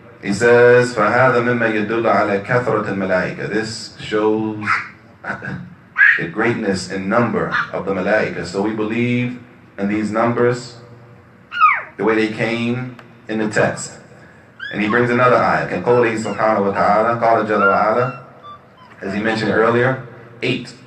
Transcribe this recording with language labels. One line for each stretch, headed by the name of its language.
Arabic: He says, فَهَذَا مِمَّا يَدُلُّ عَلَى كَثْرَةِ الْمَلَائِكَةِ.
English: This shows the greatness and number of the malaika. So we believe in these numbers the way they came in the text. And he brings another ayah. Can
Arabic: قوله سبحانه وتعالى قال جل وعلا,
English: as he mentioned earlier, 8.